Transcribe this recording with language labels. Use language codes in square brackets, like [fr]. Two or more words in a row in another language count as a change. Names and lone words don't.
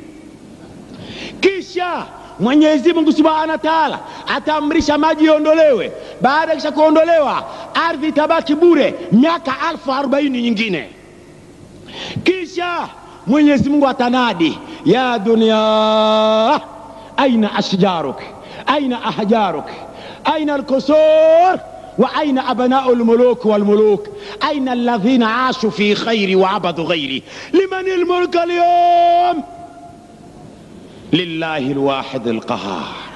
[sw] Kisha Mwenyezi Mungu Subhanahu wa Ta'ala ataamrisha maji iondolewe. Baada ya kuondolewa, ardhi itabaki bure miaka 40,000 nyingine. Kisha Mwenyezi Mungu atanadi, [ar] يا دنيا أين أشجارك، أين أحجارك, أين الكسور وأين أبناء الملوك والملوك؟ أين الذين عاشوا في خير وعبدوا غيري؟ لمن الملك اليوم؟ لله الواحد القهار.